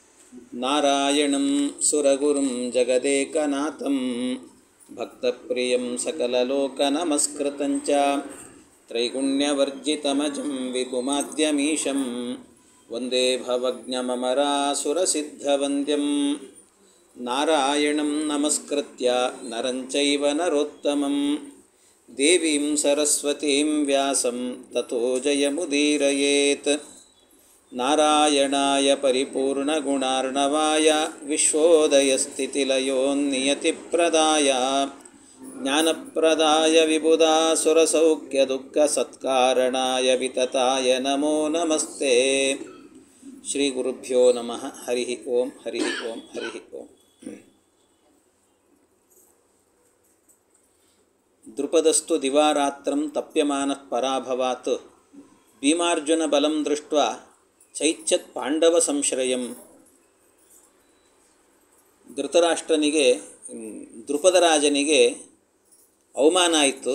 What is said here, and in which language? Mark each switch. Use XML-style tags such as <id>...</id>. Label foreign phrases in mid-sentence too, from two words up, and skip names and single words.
<sa>ನಾರಾಯಣಂ ಸುರಗುರುಂ ಜಗದೇಕನಾಥಂ ಭಕ್ತಪ್ರಿಯಂ ಸಕಲಲೋಕನಮಸ್ಕೃತಂಚ ತ್ರೈಗುಣ್ಯವರ್ಜಿತಮಜಂ ವಿಭುಮಾದ್ಯಮೀಶಂ ವಂದೇ ಭವಜ್ಞಮಮರಾಸುರಸಿದ್ಧವಂದ್ಯಂ ನಾರಾಯಣಂ ನಮಸ್ಕೃತ್ಯ ನರಂಚೈವ ನರೋತ್ತಮಂ ದೇವೀಂ ಸರಸ್ವತೀಂ ವ್ಯಾಸಂ ತತೋ ಜಯಮುದೀರಯೇತ್. ನಾರಾಯಣಾಯ ಪರಿಪೂರ್ಣಗುಣಾರ್ಣವಾಯ ವಿಶ್ವೋದಯಸ್ಥಿತಿಲಯೋನ್ನಿಯತಿಪ್ರದಾಯ ಜ್ಞಾನಪ್ರದಾಯ ವಿಬುಧಾಸುರಸೌಖ್ಯದುಃಖಸತ್ಕಾರಣಾಯ ವಿತತಾಯ ನಮೋ ನಮಸ್ತೆ. ಶ್ರೀ ಗುರುಭ್ಯೋ ನಮಃ. ಹರಿ ಓಂ ಹರಿ ಓಂ ಹರಿ ಓಂ. ದೃಪದಸ್ತು ದಿವಾರಾತ್ರಂ ತಪ್ಯಮಾನಃ ಪರಾಭವಾತ್ ಭೀಮಾರ್ಜುನ ಬಲಂ ದೃಷ್ಟ್ವಾ ಚೈಚ್ಛತ್ ಪಾಂಡವ ಸಂಶ್ರಯಂ.</sa> <kn>ಧೃತರಾಷ್ಟ್ರನಿಗೆ ದೃಪದರಾಜನಿಗೆ ಅವಮಾನ ಆಯಿತು.</kn>